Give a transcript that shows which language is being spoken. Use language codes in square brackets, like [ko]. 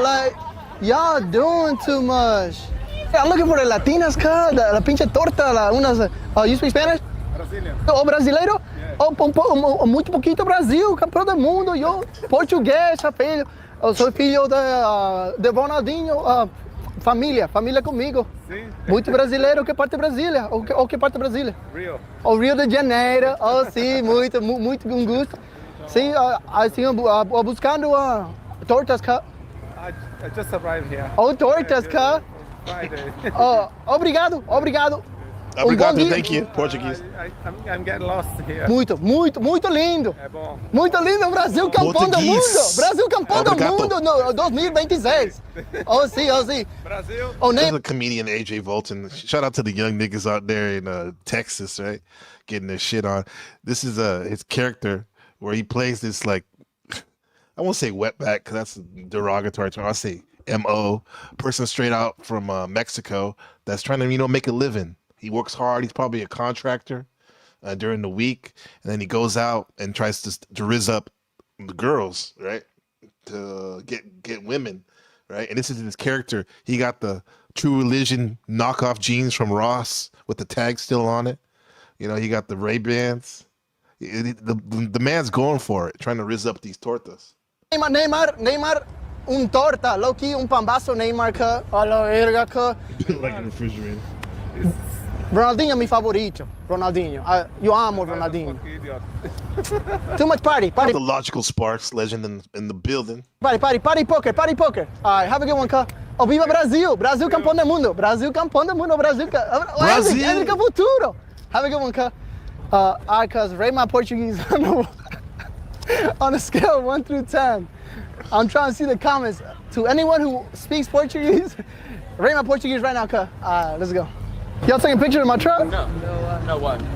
[en] Like, y'all doing too much. I'm looking for the Latinas, cuz, [es] la pinche torta, [en] you speak Spanish? Brazilian. [pt] Oh, brasileiro? Yeah. Muito poquito Brasil, campeão do mundo, yo, português, filho. Eu sou filho de Ronaldinho, família comigo. Sim. Muito brasileiro, que parte de Brasília? Ou que parte de Brasília? Rio. O Rio de Janeiro, oh sim, muito com gosto. Sim, assim, buscando tortas, cuz. [en] I just arrived here. Oh, tortas, cuz. Friday. [pt] Oh, obrigado. Obrigado, [en] thank you, Portuguese. I'm getting lost here. [pt] Muito lindo. É bom. Muito lindo, Brasil campeão do mundo. Brasil campeão do mundo no 2026. Oh, sim. Brasil. Oh, [en] There's a comedian, AJ Volton. Shout out to the young niggas out there in Texas, right? Getting their shit on. This is his character where he plays this, like, I won't say wetback because that's a derogatory term. I'll say MO, person straight out from Mexico that's trying to, make a living. He works hard. He's probably a contractor during the week, and then he goes out and tries to rizz up the girls, right? To get women, right? And this is his character. He got the True Religion knockoff jeans from Ross with the tag still on it. He got the Ray-Bans. The man's going for it, trying to rizz up these tortas. [es] Neymar, un torta, low-key, un pambazo Neymar, cuz. A la verga, cuz. [en] Like a refrigerator. [pt] Ronaldinho é meu favorito. Ronaldinho. Eu amo Ronaldinho. [en] Too much party. The Logical Sparks, legend in the building. Party poker. All right, have a good one, cuz. [pt] Oh, viva Brasil. Brasil campeão do mundo. Brasil campeão do mundo. [en] Brasil. Brasil futuro. Have a good one, cuz. All right, cuz, rate my Portuguese on a scale of 1 through 10. I'm trying to see the comments. To anyone who speaks Portuguese, rate my Portuguese right now, cuz. Let's go. Y'all taking pictures of my truck? No one.